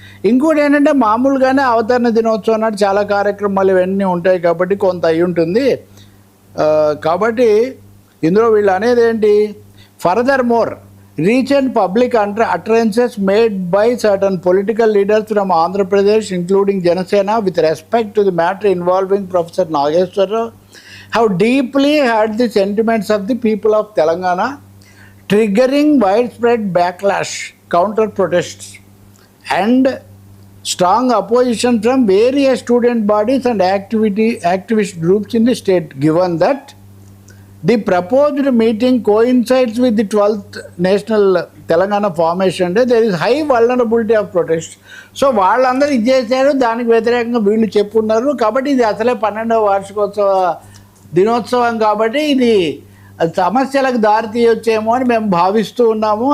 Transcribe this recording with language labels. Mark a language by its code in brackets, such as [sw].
[te] ఇంకోటి ఏంటంటే మామూలుగానే అవతరణ దినోత్సవం నాడు చాలా కార్యక్రమాలు ఇవన్నీ ఉంటాయి కాబట్టి కొంత అయి ఉంటుంది. కాబట్టి ఇందులో వీళ్ళు అనేది ఏంటి, [en] Further more recent public utterances made by certain political leaders from Andhra Pradesh, including Janasena, with respect to the matter involving Professor Nageshwar Rao, have deeply hurt the sentiments of the people of Telangana, triggering widespread backlash, counter protests, and strong opposition from various student bodies and activist groups in the state, given that the proposed meeting coincides with the 12th National Telangana Formation Day. There is high vulnerability of protest. [te] So వాళ్ళందరూ ఇది చేశారు, దానికి వ్యతిరేకంగా వీళ్ళు చెప్పున్నారు. కాబట్టి ఇది అసలే 12వ వార్షికోత్సవ దినోత్సవం కాబట్టి ఇది సమస్యలకు దారితీయొచ్చేమో అని మేము భావిస్తూ ఉన్నాము.